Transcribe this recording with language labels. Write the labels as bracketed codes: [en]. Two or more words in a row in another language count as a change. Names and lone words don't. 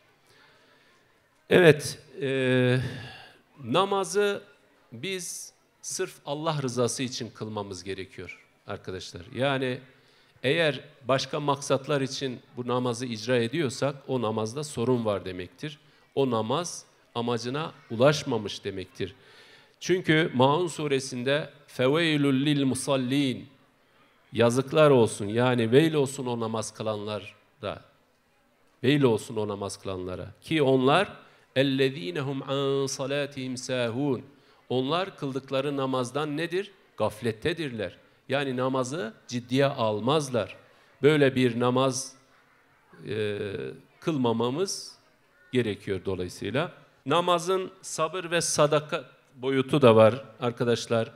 [tr] Evet, namazı biz sırf Allah rızası için kılmamız gerekiyor arkadaşlar. Yani eğer başka maksatlar için bu namazı icra ediyorsak o namazda sorun var demektir. O namaz amacına ulaşmamış demektir. Çünkü Maun suresinde [ar] فَوَيْلُ لِلْمُصَلِّينَ [tr] yazıklar olsun, yani veil olsun o namaz kılanlara. Veil olsun o namaz kılanlara. Ki onlar [ar] اَلَّذ۪ينَ هُمْ عَنْ صَلَاتِهِمْ سَاهُونَ. [tr] Onlar kıldıkları namazdan nedir? Gaflettedirler. Yani namazı ciddiye almazlar. Böyle bir namaz kılmamamız gerekiyor dolayısıyla. Namazın sabır ve sadaka boyutu da var arkadaşlar.